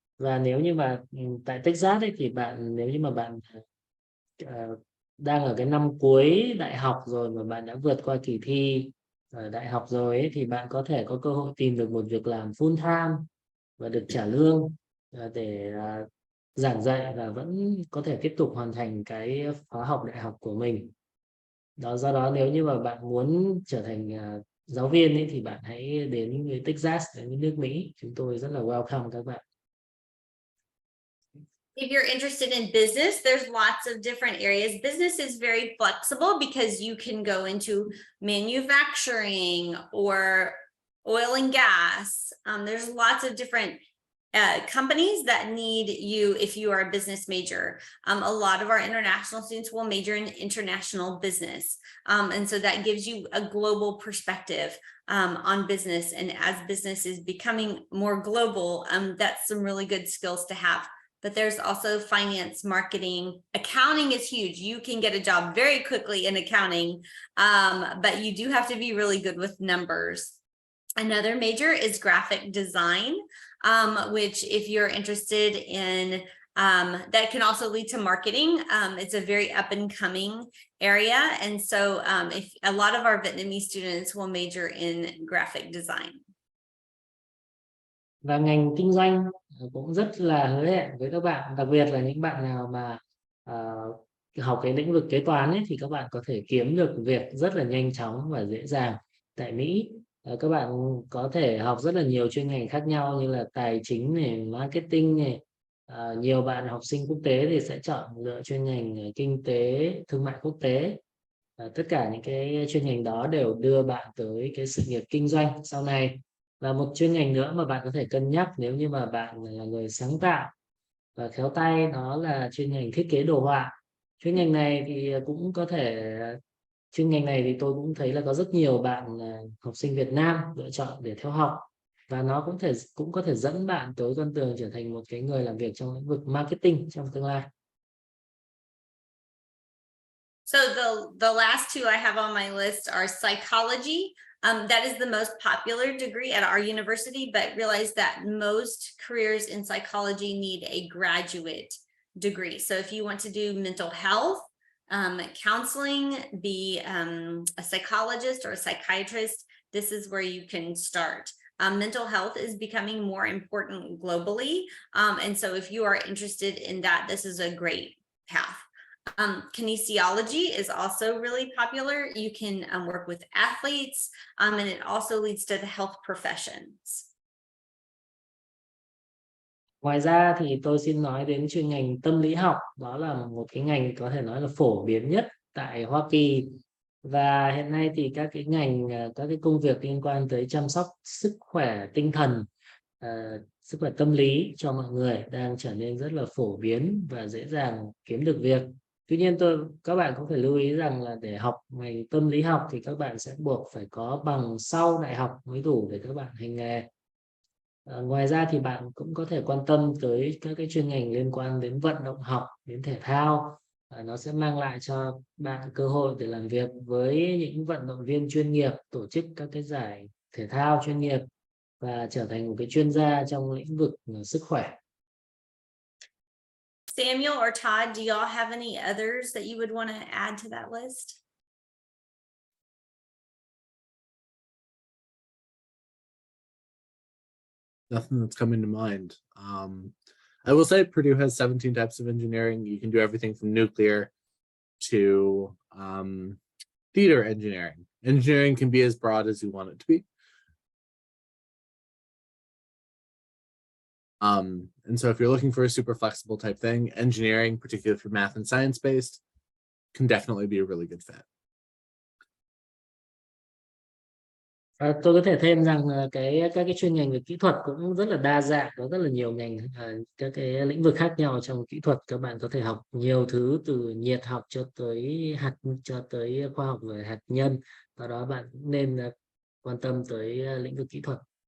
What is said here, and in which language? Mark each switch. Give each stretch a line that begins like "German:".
Vietnamese: Và nếu như mà tại Texas ấy, thì nếu như mà bạn đang ở cái năm cuối đại học rồi mà bạn đã vượt qua kỳ thi ở đại học rồi ấy, thì bạn có thể có cơ hội tìm được một việc làm
English: full time
Vietnamese: và được trả lương để giảng dạy và vẫn có thể tiếp tục hoàn thành cái khóa học đại học của mình. Do đó nếu như mà bạn muốn trở thành giáo viên ấy, thì bạn hãy đến với Texas, đến với nước Mỹ. Chúng tôi rất là welcome các bạn.
English: If you're interested in business, there's lots of different areas. Business is very flexible because you can go into manufacturing or oil and gas. There's lots of different companies that need you if you are a business major. A lot of our international students will major in international business. And so that gives you a global perspective on business. And as business is becoming more global, that's some really good skills to have. But there's also finance, marketing, accounting is huge. You can get a job very quickly in accounting, but you do have to be really good with numbers. Another major is graphic design, which if you're interested in, that can also lead to marketing. It's a very up and coming area. And so if a lot of our Vietnamese students will major in graphic design.
Vietnamese: Và ngành kinh doanh cũng rất là hứa hẹn với các bạn, đặc biệt là những bạn nào mà học cái lĩnh vực kế toán ấy, thì các bạn có thể kiếm được việc rất là nhanh chóng và dễ dàng tại Mỹ. Các bạn có thể học rất là nhiều chuyên ngành khác nhau như là tài chính này, marketing này. Nhiều bạn học sinh quốc tế thì sẽ chọn lựa chuyên ngành kinh tế thương mại quốc tế. Tất cả những cái chuyên ngành đó đều đưa bạn tới cái sự nghiệp kinh doanh sau này. Và một chuyên ngành nữa mà bạn có thể cân nhắc nếu như mà bạn là người sáng tạo và khéo tay, đó là chuyên ngành thiết kế đồ họa. Chuyên ngành này thì cũng có thể, chuyên ngành này thì tôi cũng thấy là có rất nhiều bạn học sinh Việt Nam lựa chọn để theo học, và nó cũng có thể dẫn bạn tới con đường trở thành một cái người làm việc trong lĩnh vực marketing trong tương lai.
English: So the last two I have on my list are psychology. That is the most popular degree at our university, but realize that most careers in psychology need a graduate degree. So if you want to do mental health, counseling, be a psychologist or a psychiatrist, this is where you can start. Mental health is becoming more important globally. And so if you are interested in that, this is a great path. Kinesiology is also really popular. You can work with athletes, and it also leads to the health professions.
Vietnamese: Ngoài ra thì tôi xin nói đến chuyên ngành tâm lý học. Đó là một cái ngành có thể nói là phổ biến nhất tại Hoa Kỳ. Và hiện nay thì các cái ngành, các cái công việc liên quan tới chăm sóc sức khỏe tinh thần, sức khỏe tâm lý cho mọi người đang trở nên rất là phổ biến và dễ dàng kiếm được việc. Tuy nhiên các bạn cũng phải lưu ý rằng là để học ngành tâm lý học thì các bạn sẽ buộc phải có bằng sau đại học mới đủ để các bạn hành nghề. Ngoài ra thì bạn cũng có thể quan tâm tới các cái chuyên ngành liên quan đến vận động học, đến thể thao. Nó sẽ mang lại cho bạn cơ hội để làm việc với những vận động viên chuyên nghiệp, tổ chức các cái giải thể thao chuyên nghiệp và trở thành một cái chuyên gia trong lĩnh vực sức khỏe.
English: Samuel or Todd, do y'all have any others that you would want to add to that list? Nothing that's coming to mind. I will say Purdue has 17 types of engineering. You can do everything from nuclear to theater engineering. Engineering can be as broad as you want it to be. And so if you're looking for a super flexible type thing, engineering, particularly for math and science based, can definitely be a really good fit.
Vietnamese: Tôi có thể thêm rằng các cái chuyên ngành về kỹ thuật cũng rất là đa dạng, có rất là nhiều ngành, các cái lĩnh vực khác nhau trong kỹ thuật. Các bạn có thể học nhiều thứ từ nhiệt học cho tới khoa học về hạt nhân. Do đó bạn cũng nên quan tâm tới lĩnh vực kỹ thuật.